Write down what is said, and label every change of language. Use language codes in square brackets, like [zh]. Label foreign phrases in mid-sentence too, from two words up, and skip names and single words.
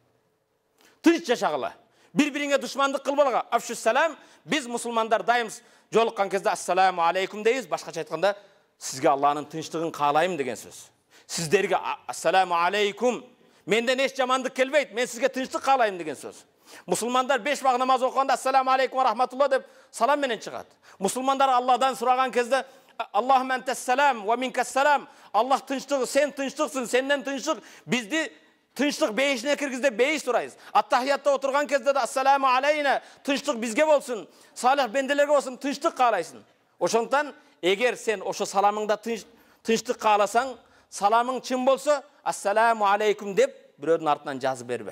[ky] Тынч жашагыла. Bir-biриңе душмандык кылбагыла. [ar] أفشوا السلام. [ky] Биз мусулмандар дайым жолуккан кезде [ar] السلام عليكم [ky] дейбиз. Башкача айтканда сизге Аллахтын тынчтыгын каалайм деген сөз. Сиздерге [ar] السلام عليكم. [ky] Менден эч жамандык келбейт. Мен сизге тынчтык каалайм деген сөз. Мусулмандар 5 вак намаз окуганда [ar] السلام عليكم ورحمة الله [ky] деп салам менен чыгат. Мусулмандар Аллахдан сураган кезде [ar] اللهم أنت السلام ومنك السلام. [ky] Аллах тынчтык, сен тынчтыксың, сенден тынчтык. Бизди тынчтык бейишине киргиз деп бейиш сурайбыз. Ат-тахиятта отурган кезде да [ar] السلام علينا, [ky] тынчтык бизге болсун, салих бенделерге болсун, тынчтык каалайсың. Ошондон эгер сен ошо саламыңда тынчтык кааласаң, саламың чын болсо, [ar] السلام عليكم [ky] деп бирөөдүн артынан жазып бербе.